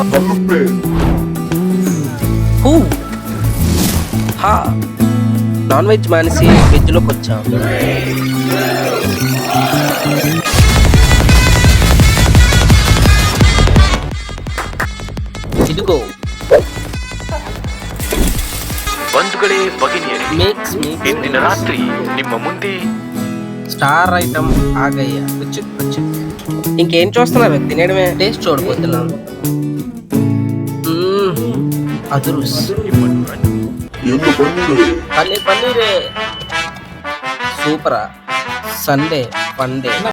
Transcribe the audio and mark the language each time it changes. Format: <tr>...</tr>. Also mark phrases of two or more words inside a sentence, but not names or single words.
<en>non veg</en> <te>మానేసి వెజ్లోకి వచ్చాం. ఇదిగో</te> <kn>ಬಂಧುಗಳೇ ಭಗಿನಿಯರೇ,</kn> <te>మిక్స్</te> <kn>ಇಂದಿನ ರಾತ್ರಿ ನಿಮ್ಮ ಮುಂದೆ</kn> <en>star item</en> <te>ఆగయ్య. వచ్చు ఇంకేం చూస్తున్నారు? తినేయడమే. టేస్ట్ చూడబోతున్నాం. అదురుస్ పన్నీరే సూపరా.</te> <en>Sunday Funday.</en>